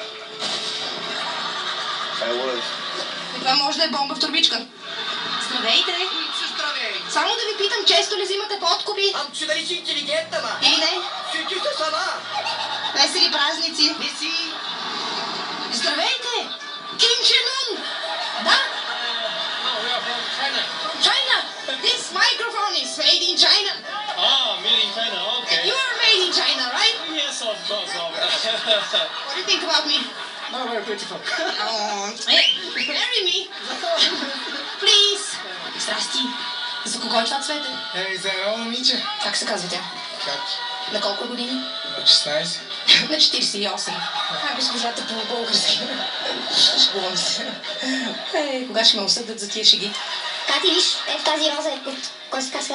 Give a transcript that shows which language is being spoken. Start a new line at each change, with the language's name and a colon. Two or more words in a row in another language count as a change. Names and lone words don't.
Bulgarian: И това може да е бомба в турбичка. Здравейте! Здравей! Само да ви питам, често ли взимате подкупи? Че дали си интелигентна, ма? Или не? Ти сте сама. Весели празници. Не си. Здравейте! Ким Чен Ун! Да?
English: From China! This microphone is made in China. Made in China, okay. You are made in China, right? Yes, of course. What do you think about me? Oh, very beautiful. Hey, marry me. Please.
Bulgarian: Здрасти. За кого е това цвете? За едно момиче. Как се казва тя? Как? На колко години? На 16. На 48. Госпожата по-български. Шегувам се. Кога ще ме осъдят за тия шеги? Кати, виж, в тази роза е от... Кой се казва?